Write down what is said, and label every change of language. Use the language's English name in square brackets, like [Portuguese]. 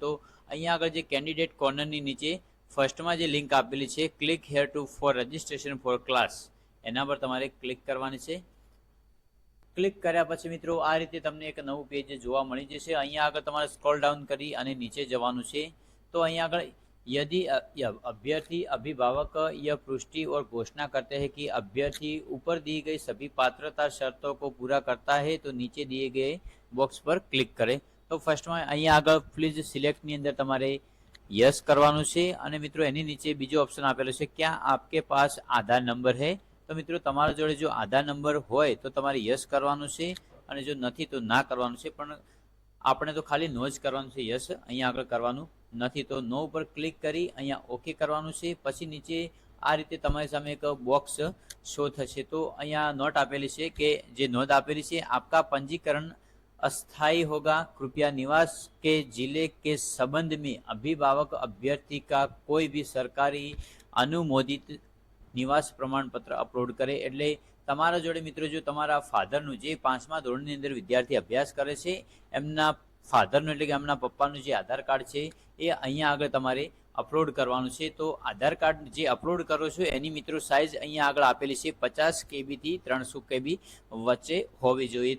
[Gujarati] તો અહીંયા આગળ જે કેન્ડિડેટ કોર્નરની નીચે ફર્સ્ટમાં જે લિંક આપેલી છે click hair two four registration four class, એના પર તમારે ક્લિક કરવાની છે. ક્લિક કર્યા પછી મિત્રો આ રીતે તમને એક નવું પેજ જોવા મળી જશે. અહીંયા આગળ તમારે સ્ક્રોલ ડાઉન કરી અને નીચે જવાનું છે. તો અહીંયા આગળ [Hindi] यदि अभ्यर्थी अभिभावक यह पुष्टि और घोषणा करते हैं कि अभ्यर्थी ऊपर दी गई सभी पात्रता शर्तों को पूरा करता है तो नीचे दिए गए बॉक्स पर क्लिक करें. [Gujarati] तो ફર્સ્ટમાં અહીંયા આગળ પ્લીઝ સિલેક્ટની અંદર તમારે યસ કરવાનું છે અને મિત્રો એની નીચે બીજો ઓપ્શન આપેલો છે [Hindi] क्या आपके पास आधार नंबर है. [Gujarati] તો મિત્રો તમારા જોડે જો આધાર નંબર હોય તો તમારે યસ કરવાનું છે અને જો નથી તો ના કરવાનું છે. પણ આપણે તો ખાલી નો જ કરવાનું છે, યસ અહીંયા આગળ કરવાનું નથી. તો નો ઉપર ક્લિક કરી અહીંયા ઓકે કરવાનું છે. પછી નીચે આ રીતે તમારી સામે એક બોક્સ શો થશે. તો અહીંયા નોટ આપેલી છે [Hindi] કે જે નોંધ આપેલી છે આપકા पंजीकरण अस्थायी होगा, कृपया निवास के जिले के संबंध में अभिभावक अभ्यर्थी का कोई भी सरकारी अनुमोदित निवास प्रमाण पत्र अपलोड करे. [Gujarati] એટલે તમારા જોડે મિત્રો જો તમારા ફાધરનું જે 5મા ધોરણની અંદર વિદ્યાર્થી અભ્યાસ કરે છે એમના ફાધરનું એટલે કે એમના પપ્પાનું જે આધાર કાર્ડ છે એ અહીંયા આગળ તમારે અપલોડ કરવાનું છે. તો આધાર કાર્ડ જે અપલોડ કરો છો એની મિત્રો સાઇઝ અહીંયા આગળ આપેલી છે 50 KB થી 300 KB વચ્ચે હોવી જોઈએ.